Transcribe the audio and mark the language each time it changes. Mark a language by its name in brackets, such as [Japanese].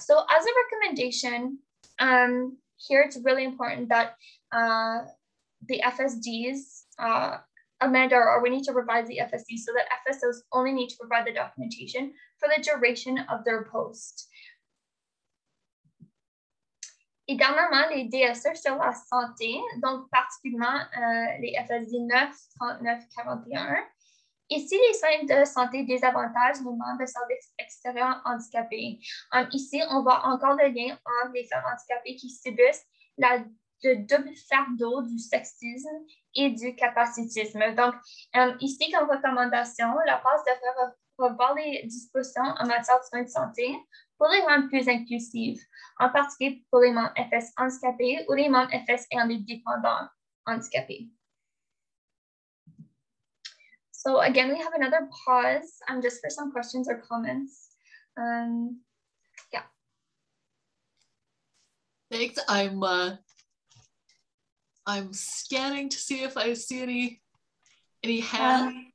[English] So as a recommendation, here it's really important that the FSDs amend or we need to revise the FSD so that FSOs only need to provide the documentation for the duration of their post. [French] Et dernièrement, les DSE sur la santé, donc particulièrement les FSD 9, 39, 41. Ici, les soins de santé désavantagent les membres de services extérieurs handicapés. Ici, on voit encore le lien entre les femmes handicapées qui subissent le double fardeau du sexisme et du capacitisme. Donc, ici, comme recommandation, la PAFSO devrait revoir les dispositions en matière de soins de santé pour les rendre plus inclusives, en particulier pour les membres FS handicapés ou les membres FS ayant des dépendants handicapés. [English] So again, we have another pause just for some questions or comments. Yeah. Thanks. I'm scanning to see if I see any hands.